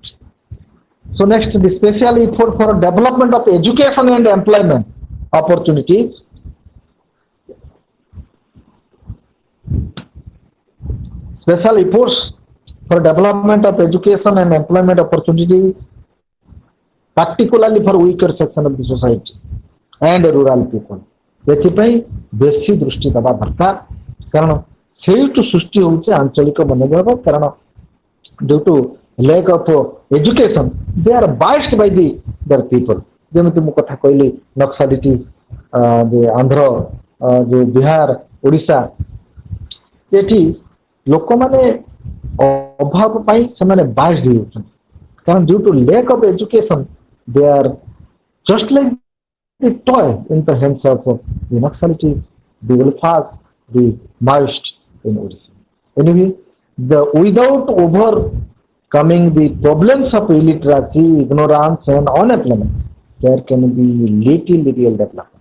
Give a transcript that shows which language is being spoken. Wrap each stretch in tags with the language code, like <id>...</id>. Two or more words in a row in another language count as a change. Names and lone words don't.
<en>So next, the special effort for development of education and employment opportunities. Special efforts for development of education and employment opportunities, particularly for weaker section of the society and rural people.</en> <or>ଏଥିପାଇଁ ବେଶି ଦୃଷ୍ଟି ଦବା ଦରକାର କାରଣ ସେଠୁ ସୃଷ୍ଟି ହେଉଛି ଆଞ୍ଚଳିକ ମନୋଭାବ କାରଣ</or> <en>due to lack of education, they are biased by their people.</en> <or>ଯେମିତି ମୁଁ କଥା କହିଲି ନକ୍ସାଲିଟି ଯେ ଆନ୍ଧ୍ର ଯେ ବିହାର ଓଡ଼ିଶା ଏଠି ଲୋକମାନେ ଅଭାବ ପାଇଁ ସେମାନେ biased ହେଇଯାଉଛନ୍ତି କାରଣ</or> <en>due to lack of education they are just like the toy in the hands of the Naxalites, the Ulfas, the Maoists in Odisha. Anyway, without overcoming the problems of illiteracy, ignorance and unemployment, there can be little real development.</en>